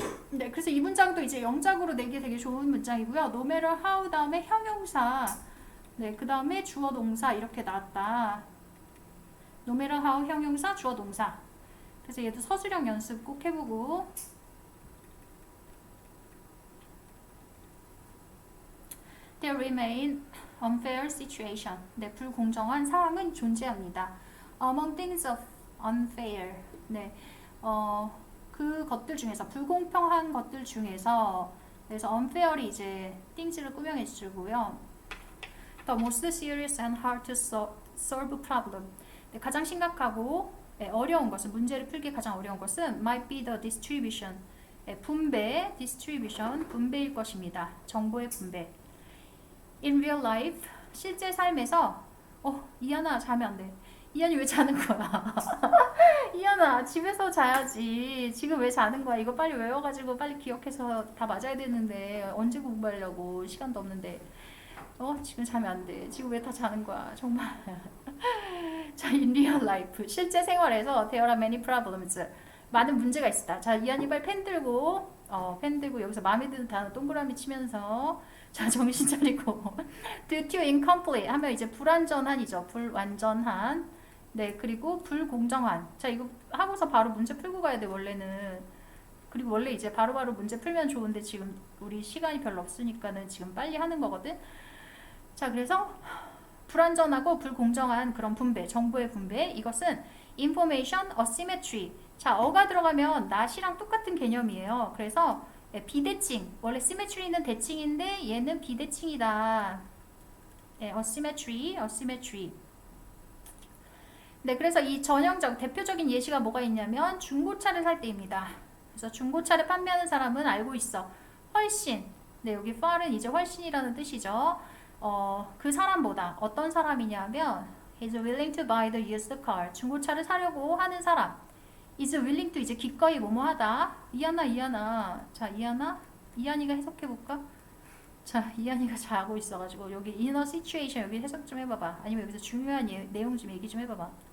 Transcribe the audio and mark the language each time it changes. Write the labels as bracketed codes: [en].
[ko] 네, 그래서 이 문장도 이제 영작으로 내기 되게 좋은 문장이고요. [en] no matter how [ko] 다음에 형용사, 네, 그 다음에 주어 동사 이렇게 나왔다. [en] no matter how [ko] 형용사, 주어 동사. 그래서 얘도 서술형 연습 꼭 해보고. [en] There remain unfair situation. [ko] 네, 불공정한 상황은 존재합니다. [en] Among things of unfair. [ko] 네, 그 것들 중에서 불공평한 것들 중에서 그래서 unfair이 이제 things를 꾸며주고요. [en] The most serious and hard to solve problem. [ko] 네, 가장 심각하고 네, 어려운 것은 문제를 풀기 가장 어려운 것은 [en] might be the distribution. [ko] 네, 분배, distribution, 분배일 것입니다. 정보의 분배. [en] In real life, [ko] 실제 삶에서 이하나 자면 안 돼. 이하니 왜 자는 거야? 이하나 집에서 자야지. 지금 왜 자는 거야? 이거 빨리 외워가지고 빨리 기억해서 다 맞아야 되는데 언제 공부하려고 시간도 없는데 지금 자면 안 돼. 지금 왜 다 자는 거야? 정말. [en] 자, in real life, [ko] 실제 생활에서 [en] there are many problems. [ko] 많은 문제가 있다. 자, 이하니 빨리 펜 들고 여기서 마음에 드는 단어 동그라미 치면서 자, 정신 차리고 [en] due to incomplete [ko] 하면 이제 불완전한이죠. 불완전한. 네, 그리고 불공정한. 자, 이거 하고서 바로 문제 풀고 가야 돼, 원래는. 그리고 원래 이제 바로바로 문제 풀면 좋은데 지금 우리 시간이 별로 없으니까는 지금 빨리 하는 거거든. 자, 그래서 불완전하고 불공정한 그런 분배, 정보의 분배. 이것은 [en] information asymmetry. [ko] 자, 어가 들어가면 not이랑 똑같은 개념이에요. 그래서 비대칭. 원래 symmetry는 대칭인데 얘는 비대칭이다. 네, asymmetry. 네, 그래서 이 전형적 대표적인 예시가 뭐가 있냐면 중고차를 살 때입니다. 그래서 중고차를 판매하는 사람은 알고 있어. 훨씬. 네, 여기 far은 이제 훨씬이라는 뜻이죠. 그 사람보다 어떤 사람이냐면 [en] is willing to buy the used car. [ko] 중고차를 사려고 하는 사람. [en] is willing to [ko] 이제 기꺼이 뭐뭐하다. 이하나. 자, 이하니가 해석해볼까? 자, 이하니가 자고 있어가지고 여기 [en] in a situation [ko] 여기 해석 좀 해봐봐. 아니면 여기서 중요한 내용 좀 얘기 좀 해봐봐.